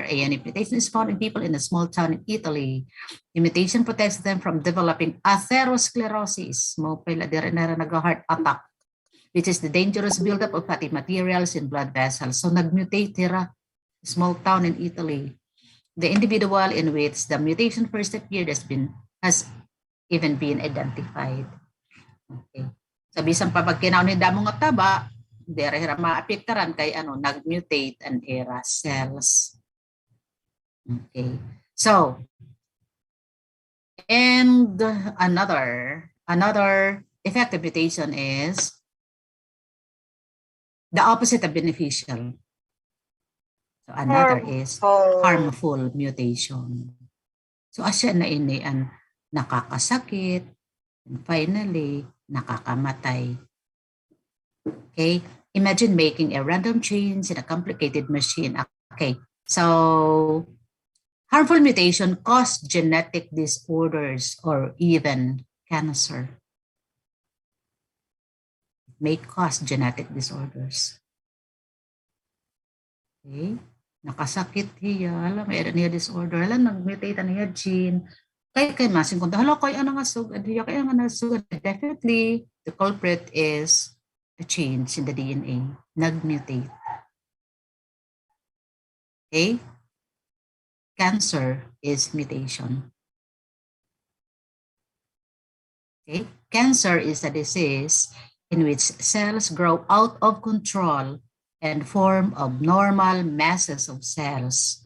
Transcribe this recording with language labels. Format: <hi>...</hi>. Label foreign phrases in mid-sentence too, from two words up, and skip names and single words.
<en>A mutation is found in people in a small town in Italy. The mutation protects them from developing atherosclerosis, nag-heart attack, which is the dangerous buildup of fatty materials in blood vessels. So nag-mutate here, small town in Italy. The individual in which the mutation first appeared has even been identified.</en> <war>Okay. So bisan pa pag kinaon ni damo nga taba, dere ra maapektaran kay nag-mutate and era cells.</war> <en>Okay. So and another effective mutation is the opposite of beneficial. So another is harmful mutation.</en> <war>So asya na ini ang nakakasakit,</war> <en>and finally nakakamatay. Okay, imagine making a random change in a complicated machine. Okay, so harmful mutation cause genetic disorders or even cancer. It may cause genetic disorders.</en> <war>Okay, nakasakit hiya, alam, mayroon niya disorder, alam, nag-mutate niya gene. Kay masing kung hala kay nga sugad hiya, kaya nga nasugad.</war> <en>Definitely, the culprit is a change in the DNA, nag-mutate. Okay? Cancer is mutation. Okay? Cancer is a disease in which cells grow out of control and form abnormal masses of cells.</en>